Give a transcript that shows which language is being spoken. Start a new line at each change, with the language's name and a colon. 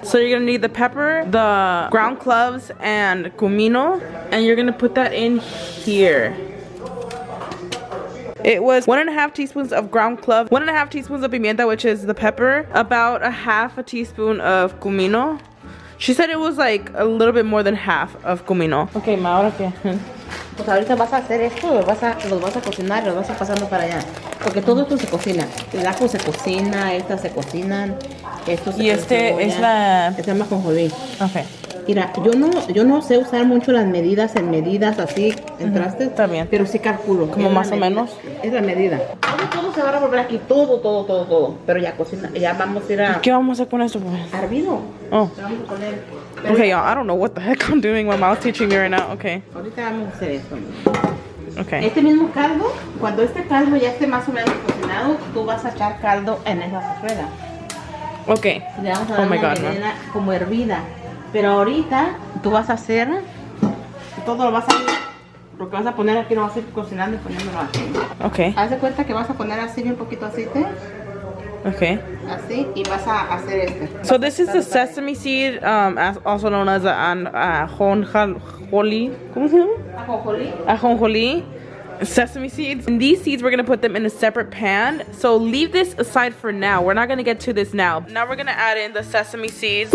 English: So you're gonna need the pepper, the ground cloves, and comino, and you're gonna put that in here. It was 1.5 teaspoons of ground clove, 1.5 teaspoons of pimienta, which is the pepper, about 1/2 teaspoon of comino. She said it was like a little bit more than half of comino.
Spanish: Okay, ma, ¿ahora qué? Pues ahorita vas a hacer esto, los vas a cocinar y los vas a pasando para allá. Porque todo esto se cocina. El ajo se cocina, estas se cocinan. Esto se Y este es la... Este es más ajonjolí.
English: Okay.
Spanish: Mira, yo no sé usar mucho las medidas en medidas así, en trastes. Está bien. Pero sí calculo. Como más o menos. Es la medida. Todo se va a revolver aquí, todo. Pero ya cocina, ya vamos a ir a... ¿Qué vamos a hacer con esto, pues? Hervido. Oh. Vamos a poner...
English: Okay, y'all, I don't know what the heck I'm doing. My mouth's teaching me right now. Okay.
Spanish: Ahorita vamos a hacer esto.
English: Okay.
Spanish: Este mismo caldo, cuando este caldo ya esté más o menos cocinado, tú vas a echar caldo en esa rueda.
English: Okay.
Spanish: Le vamos a dar una melena como hervida. Pero ahorita tú vas a hacer, todo lo vas a, lo que vas a poner aquí lo vas a ir cocinando y poniéndolo así.
English: Okay.
Spanish: Haz de cuenta que vas a poner así un poquito aceite.
English: Okay.
Spanish: Así y vas a hacer este.
English: So this is the sesame seed, also known as ajonjolí.
Spanish: ¿Cómo se llama? Ajonjolí.
English: Ajonjolí. Sesame seeds. And these seeds, we're gonna put them in a separate pan. So leave this aside for now. We're not gonna get to this now. Now we're gonna add in the sesame seeds.